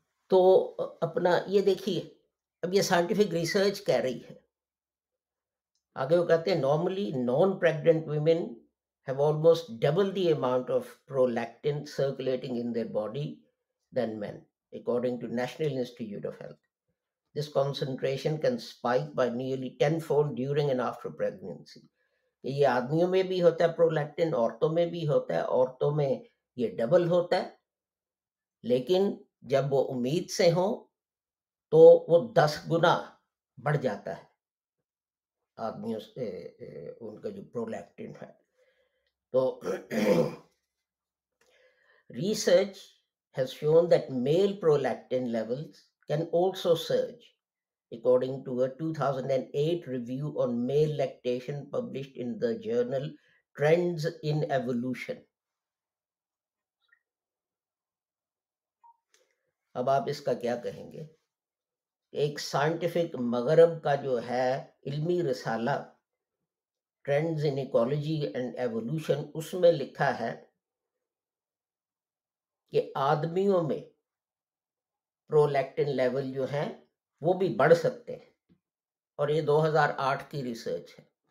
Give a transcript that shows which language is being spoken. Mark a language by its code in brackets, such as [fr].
[ur] تو اپنا یہ دیکھیے، اب یہ سائنٹیفک ریسرچ کہہ رہی ہے. آگے وہ کہتے ہیں [en] Normally non pregnant women have almost double the amount of prolactin circulating in their body than men, according to National Institute of Health. This concentration can spike by nearly tenfold during and after pregnancy. [ur] یہ آدمیوں میں بھی ہوتا ہے prolactin, عورتوں میں بھی ہوتا ہے، عورتوں میں یہ ڈبل ہوتا ہے، لیکن جب وہ امید سے ہوں تو وہ 10 گنا بڑھ جاتا ہے آدمیوں سے ان کا جو پرولیکٹن ہے. [en] تو research has shown that male prolactin levels can also surge, according to a 2008 review on male lactation published in the journal Trends in Evolution. [ur] اب آپ اس کا کیا کہیں گے؟ ایک سائنٹیفک مغرب کا جو ہے علمی رسالہ trends in ecology and evolution, اس میں لکھا ہے کہ آدمیوں میں پرولیکٹن لیول جو ہیں وہ بھی بڑھ سکتے ہیں، اور یہ 2008 کی ریسرچ ہے.